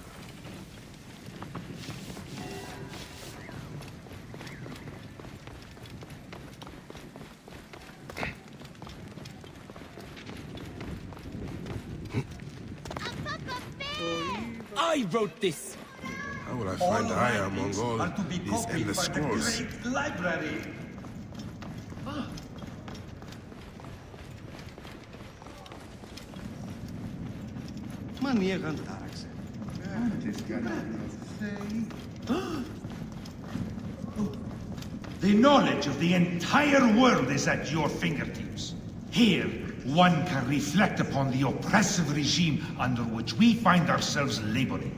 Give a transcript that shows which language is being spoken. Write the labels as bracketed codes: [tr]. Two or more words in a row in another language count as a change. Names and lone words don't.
[en] I wrote this. How will I find Aya among all these endless scrolls? Library. Μα νιέγαν τάραξε. The knowledge of the entire world is at your fingertips. Here, one can reflect upon the oppressive regime under which we find ourselves laboring.